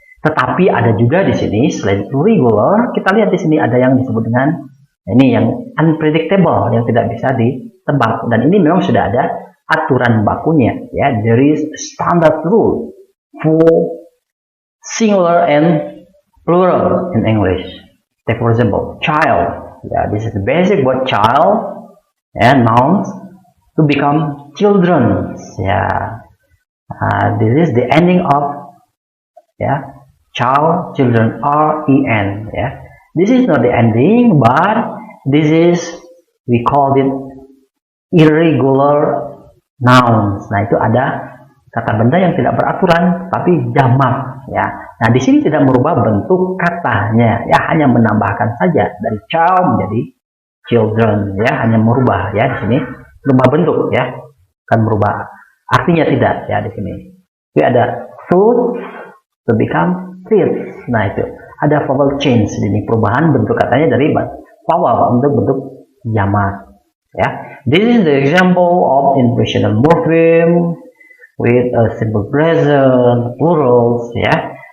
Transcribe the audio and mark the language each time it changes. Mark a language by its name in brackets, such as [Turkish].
[Indonesian] Tetapi ada juga di sini selain regular, kita lihat di sini ada yang disebut dengan Ini yang unpredictable, yang tidak bisa ditebak, dan ini memang sudah ada aturan bakunya, ya. [English] There is a standard rule for singular and plural in English. Take for example, child. Yeah, this is the basic word child and nouns to become children. Yeah, this is the ending of child, children, R-E-N. Yeah, this is not the ending, but this is, we call it irregular nouns. [Indonesian] Nah, itu ada kata benda yang tidak beraturan tapi jamak, ya. Nah, di sini tidak merubah bentuk katanya, ya, hanya menambahkan saja dari child menjadi children, ya, hanya merubah, ya, di sini merubah bentuk, ya, kan merubah artinya tidak, ya, di sini. Jadi ada [English] food to become feet. [Indonesian] Nah, itu ada vowel change, ini perubahan bentuk katanya dari vowel untuk bentuk jamak, ya. [English] This is the example of inflectional morpheme with a simple present plurals, ya.